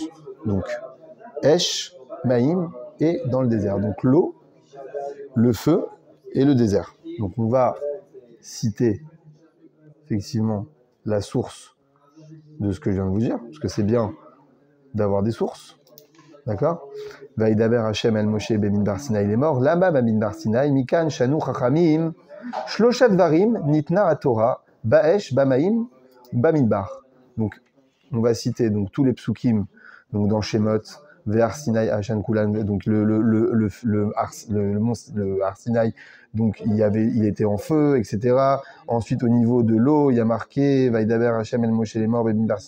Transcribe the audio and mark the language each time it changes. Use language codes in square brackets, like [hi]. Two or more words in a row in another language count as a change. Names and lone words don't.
[fr] Donc, [he] אש, מים [fr] et dans le désert. Donc, l'eau, le feu et le désert. Donc, on va citer effectivement la source de ce que je viens de vous dire, parce que c'est bien d'avoir des sources. D'accord? [he] וידבר השם אל משה במדבר סיני לאמר, là-bas במדבר סיני, מכאן שנו חכמים, שלושה דברים ניתנה התורה, באש, במים, במדבר. [fr] Donc, on va citer donc tous les psukim, donc dans Shemot, vers Sinai, [he] השן כולן, [fr] donc le Har Sinai, donc il était en feu, etc. Ensuite, au niveau de l'eau, il y a marqué [he] וידבר השם אל משה לאמר במדבר סיני.